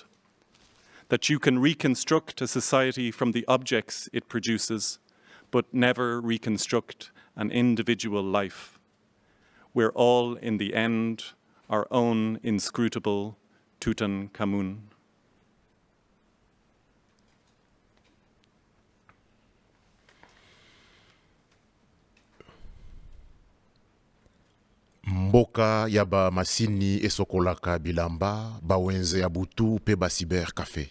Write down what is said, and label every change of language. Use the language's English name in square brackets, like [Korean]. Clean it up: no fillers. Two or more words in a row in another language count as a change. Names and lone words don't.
[English] That you can reconstruct a society from the objects it produces, but never reconstruct an individual life. We're all, in the end, our own inscrutable Tutankhamun. [Lingala] Mboka ya ba masini esokolaka bilamba, bawenze ya butu pe ba cyber café.